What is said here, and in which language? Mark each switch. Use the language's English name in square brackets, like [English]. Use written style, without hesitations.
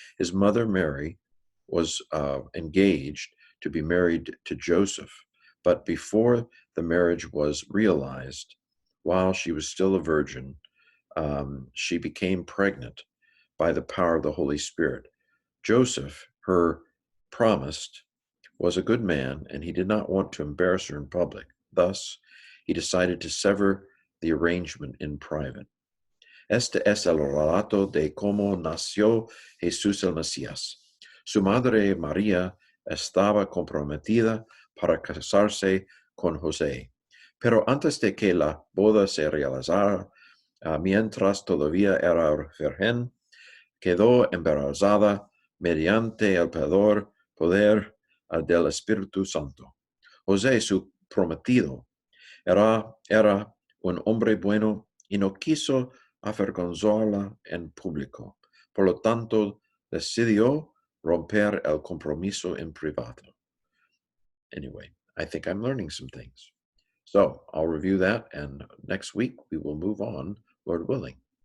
[English] His mother Mary was engaged to be married to Joseph, but before the marriage was realized, while she was still a virgin, she became pregnant by the power of the Holy Spirit. Joseph, her promised, was a good man, and he did not want to embarrass her in public. Thus, he decided to sever the arrangement in private. [Spanish] Este es el relato de cómo nació Jesús el Mesías. Su madre María estaba comprometida para casarse con José, pero antes de que la boda se realizara, mientras todavía era virgen, quedó embarazada mediante el poder del Espíritu Santo. José, su prometido, era un hombre bueno y no quiso avergonzarla en público. Por lo tanto, decidió romper el compromiso en privado. [English] Anyway, I think I'm learning some things. So I'll review that, and next week we will move on, Lord willing.